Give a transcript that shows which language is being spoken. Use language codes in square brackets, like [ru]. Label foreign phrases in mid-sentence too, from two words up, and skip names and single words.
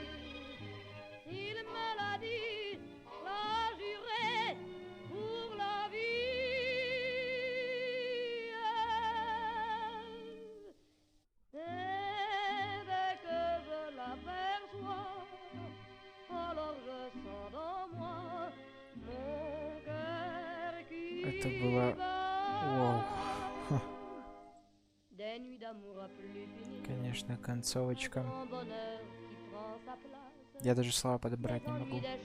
[fr] Il me l'a dit, l'a juré pour la vie. Et dès que je l'aperçois, alors je sens dans moi. [ru] Это было... Вау. Конечно, концовочка. Я даже слова подобрать не могу.